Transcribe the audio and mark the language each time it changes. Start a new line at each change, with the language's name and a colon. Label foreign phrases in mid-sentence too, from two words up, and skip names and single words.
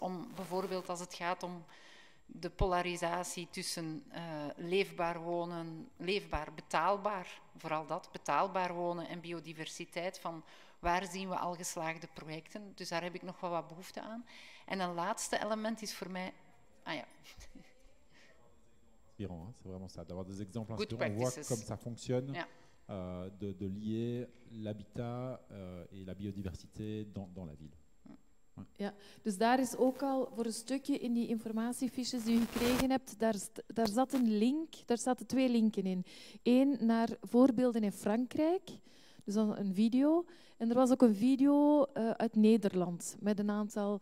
Dutch: Om bijvoorbeeld als het gaat om de polarisatie tussen leefbaar wonen, leefbaar, betaalbaar, vooral dat, betaalbaar wonen en biodiversiteit, van waar zien we al geslaagde projecten. Dus daar heb ik nog wel wat behoefte aan. En een laatste element is voor mij...
French: C'est vraiment ça, d'avoir des exemples
English: Good
French: inspirants. On voit
English: practices.
French: comme ça fonctionne,
Dutch: Ja.
French: de lier l'habitat et la biodiversité dans la ville.
Dutch: Ja, dus daar is ook al voor een stukje in die informatiefiches die u gekregen hebt, daar zat een link, daar zaten 2 linken in. Eén naar voorbeelden in Frankrijk, dus dan een video. En er was ook een video uit Nederland met een aantal...